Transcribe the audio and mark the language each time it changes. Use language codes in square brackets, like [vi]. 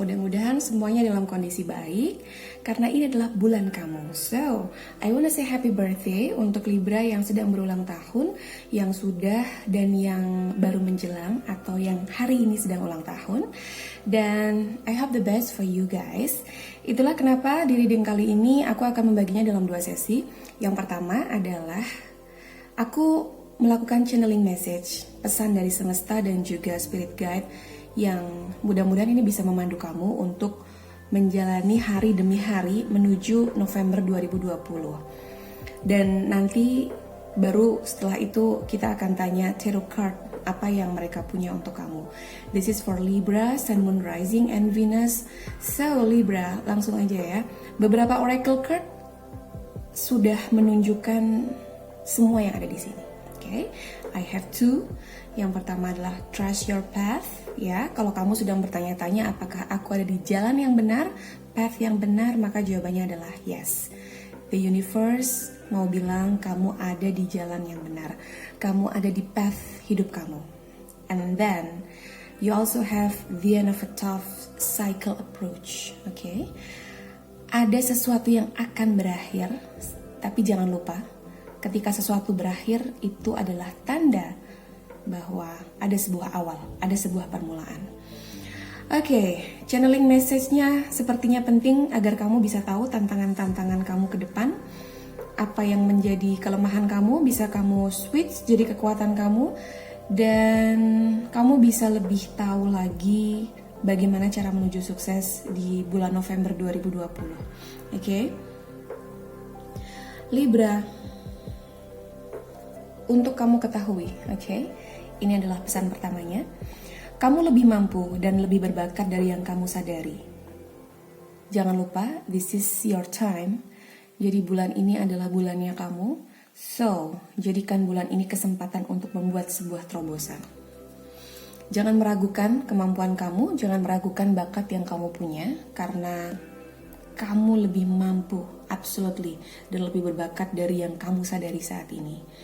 [id] Mudah-mudahan semuanya dalam kondisi baik karena ini adalah bulan kamu. [en] So, I wanna say happy birthday [id] untuk Libra yang sedang berulang tahun, yang sudah dan yang baru menjelang atau yang hari ini sedang ulang tahun. [en] Dan I hope the best for you guys. [id] Itulah kenapa di reading kali ini aku akan membaginya dalam 2 sesi. Yang pertama adalah aku melakukan channeling message, pesan dari semesta dan juga spirit guide yang mudah-mudahan ini bisa memandu kamu untuk menjalani hari demi hari menuju November 2020. Dan nanti baru setelah itu kita akan tanya tarot card apa yang mereka punya untuk kamu. [en] This is for Libra, Sun, Moon, Rising, and Venus. [id] So Libra, langsung aja ya. Beberapa oracle card sudah menunjukkan semua yang ada di sini. [en] Okay, I have 2. [id] Yang pertama adalah [en] trust your path. [id] Ya, kalau kamu sedang bertanya-tanya apakah aku ada di jalan yang benar, path yang benar, maka jawabannya adalah yes. [en] The universe [id] mau bilang kamu ada di jalan yang benar. Kamu ada di path hidup kamu. [en] And then you also have the end of a tough cycle approach. [id] Okay, ada sesuatu yang akan berakhir, tapi jangan lupa ketika sesuatu berakhir itu adalah tanda bahwa ada sebuah awal, ada sebuah permulaan. Oke, channeling message-nya sepertinya penting agar kamu bisa tahu tantangan-tantangan kamu ke depan. Apa yang menjadi kelemahan kamu bisa kamu switch jadi kekuatan kamu. Dan kamu bisa lebih tahu lagi bagaimana cara menuju sukses di bulan November 2020. Oke? Libra, untuk kamu ketahui, oke? Ini adalah pesan pertamanya. Kamu lebih mampu dan lebih berbakat dari yang kamu sadari. Jangan lupa, [en] this is your time. [id] Jadi bulan ini adalah bulannya kamu. So, jadikan bulan ini kesempatan untuk membuat sebuah terobosan. Jangan meragukan kemampuan kamu, jangan meragukan bakat yang kamu punya, karena kamu lebih mampu, absolutely, dan lebih berbakat dari yang kamu sadari saat ini.